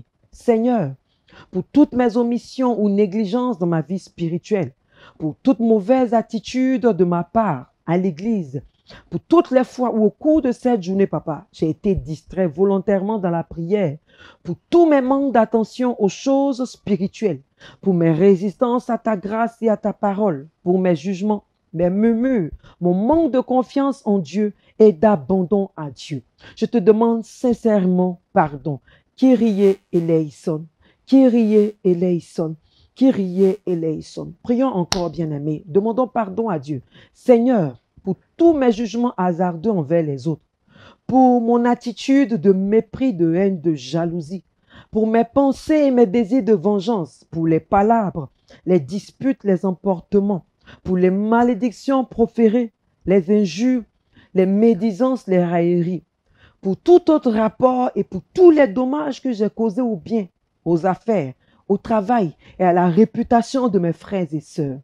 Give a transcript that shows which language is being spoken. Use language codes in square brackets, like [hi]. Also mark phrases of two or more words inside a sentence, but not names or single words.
[fr] Seigneur, pour toutes mes omissions ou négligences dans ma vie spirituelle, pour toute mauvaise attitude de ma part à l'église, pour toutes les fois où au cours de cette journée, papa, j'ai été distrait volontairement dans la prière, pour tous mes manques d'attention aux choses spirituelles, pour mes résistances à ta grâce et à ta parole, pour mes jugements, mes murmures, mon manque de confiance en Dieu et d'abandon à Dieu. Je te demande sincèrement pardon. [el] Kyrie eleison, Kyrie eleison, Kyrie eleison. [fr] Prions encore, bien-aimés. Demandons pardon à Dieu. Seigneur, pour tous mes jugements hasardeux envers les autres, pour mon attitude de mépris, de haine, de jalousie, pour mes pensées et mes désirs de vengeance, pour les palabres, les disputes, les emportements, pour les malédictions proférées, les injures, les médisances, les railleries, pour tout autre rapport et pour tous les dommages que j'ai causés aux biens, aux affaires, au travail et à la réputation de mes frères et sœurs.